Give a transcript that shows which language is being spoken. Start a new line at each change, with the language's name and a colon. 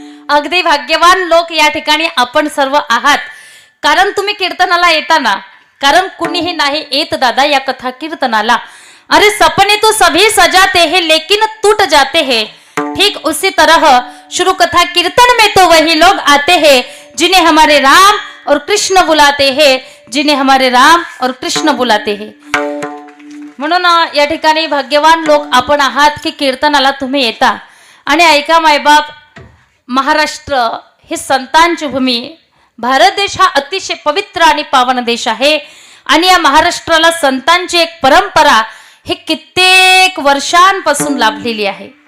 Marathi: अगदी भाग्यवान लोक या ठिकाणी आपण सर्व आहात, कारण तुम्ही कीर्तनाला येताना, कारण कुणीही नाही येत दादा या कथा कीर्तनाला.
Hindi: अरे सपने तो सभी सजाते हैं लेकिन टूट जाते हैं, ठीक उसी तरह शुरू कथा कीर्तन में तो वही लोग आते हैं जिन्हें हमारे राम और कृष्ण बुलाते हैं, जिन्हें हमारे राम और कृष्ण बुलाते हैं.
Marathi: म्हणून या ठिकाणी भाग्यवान लोक आपण आहात की कीर्तनाला तुम्ही येता. आणि ऐका मायबाप, महाराष्ट्र हे संतांची भूमी, भारत देश हा अतिशय पवित्र आणि पावन देश आहे. आणि या महाराष्ट्राला संतांची एक परंपरा हे कित्येक वर्षांपासून लाभलेली आहे.